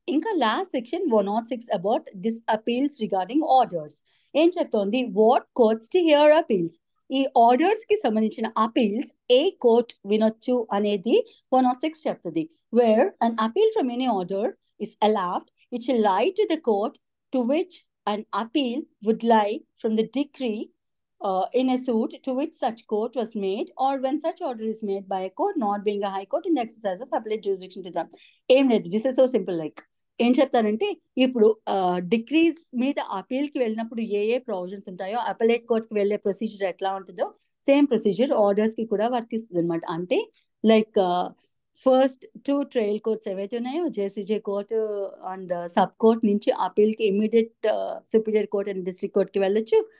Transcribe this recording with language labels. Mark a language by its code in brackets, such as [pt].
[en] Inka last section 106 about this appeals regarding orders. [te] Em cheptondi [en] what courts to hear appeals. [te] ఈ orders కి సంబంధించిన appeals ఏ court వినొచ్చు అనేది 106 చెప్తుంది. [en] Where an appeal from any order is allowed, it shall lie to the court to which an appeal would lie from the decree in a suit to which such court was made, or when such order is made by a court not being a high court in the exercise of appellate jurisdiction to them. [te] ఏం లేదు, [en] This is so simple. [te] Like ఏం చెప్తానంటే, ఇప్పుడు decrease మీద appeal కి వెళ్ళినప్పుడు ఏ provisions ఉంటాయో appellate court కి వెళ్ళే ప్రొసీజర్ ఎట్లా ఉంటుందో సేమ్ ప్రొసీజర్ ఆర్డర్స్ కి కూడా వర్తిస్తుంది అనమాట. అంటే లైక్ ఫస్ట్ 2 ట్రయల్ కోర్ట్స్ ఏవైతే ఉన్నాయో JCJ court and sub court నుంచి అపీల్ కి immediate superior court and district court కి వెళ్ళొచ్చు.